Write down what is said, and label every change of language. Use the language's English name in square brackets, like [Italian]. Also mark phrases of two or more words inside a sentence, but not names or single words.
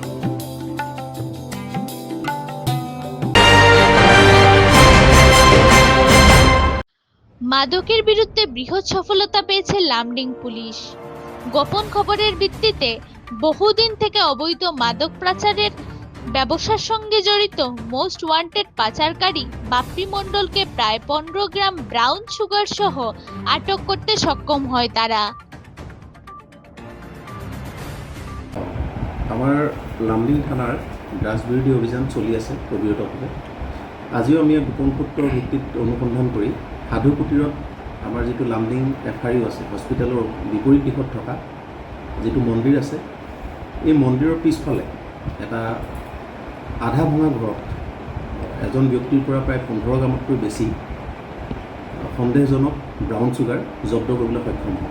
[Bangla] মাদকের বিরুদ্ধে বৃহৎ সফলতা পেয়েছে লামডিং পুলিশ। গোপন খবরের ভিত্তিতে বহুদিন থেকে অবৈধ মাদক পাচারের ব্যবসার সঙ্গে জড়িত মোস্ট ওয়ান্টেড পাচারকারী বাপ্পি মণ্ডলকে প্রায় 15 গ্রাম ব্রাউন সুগার সহ আটক করতে সক্ষম হয় তারা। [Assamese] আমাৰ লামডিং থানাৰ ড্ৰাগছ বিৰোধী অভিযান চলি আছে অবিৰতভাৱে। আজিও আমি গোপন সূত্ৰৰ ভিত্তিত অনুসন্ধান কৰি সাধু কুটিৰত আমাৰ যিটো লামডিং FRU আছে হস্পিটেলৰ বিপৰীত দিশত থকা যিটো মন্দিৰ আছে, এই মন্দিৰৰ পিছফালে এটা আধা ভঙা ঘৰত এজন ব্যক্তিৰ পৰা প্ৰায় 15 গ্ৰামতকৈ বেছি সন্দেহজনক ব্ৰাউন চুগাৰ জব্দ কৰিবলৈ সক্ষম হয়।